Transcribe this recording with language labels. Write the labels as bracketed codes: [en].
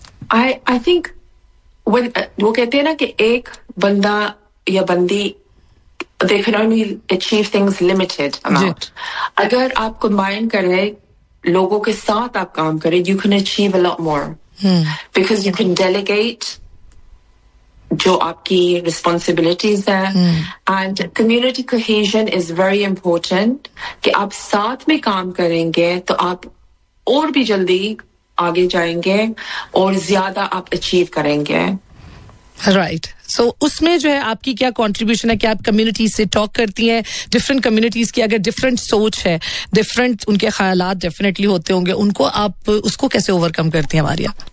[en] I think When, [hi] वो कहते हैं ना कि एक बंदा या बंदी [en] they can only achieve things limited amount. [hi] अगर आप combine करें लोगों के साथ आप काम करें, [en] you can achieve a lot more. Because you can delegate [hi] जो आपकी responsibilities हैं. [en] And community cohesion is very important. [hi] कि आप साथ में काम करेंगे तो आप और भी जल्दी आगे जाएंगे और ज्यादा आप अचीव करेंगे. [en] Right. [hi] सो उसमें जो है आपकी क्या कंट्रीब्यूशन है कि आप कम्युनिटीज से टॉक करती हैं, डिफरेंट कम्युनिटीज की अगर डिफरेंट सोच है, डिफरेंट उनके ख्यालात डेफिनेटली होते होंगे, उनको आप उसको कैसे ओवरकम करती हैं हमारी?